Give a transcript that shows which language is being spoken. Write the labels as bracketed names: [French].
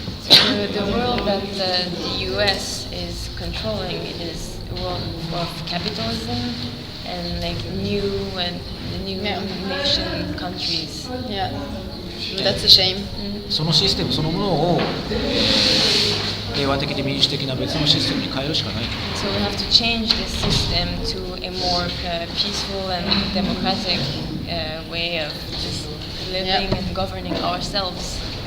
[English] The world that the US is controlling is a world of capitalism and like new nation countries. Yeah. That's a shame. [Japanese] そのシステムそのものを、平和的で民主的な別のシステムに変えるしかない。 [English] So we have to change this system to a more peaceful and democratic way of just living and governing ourselves.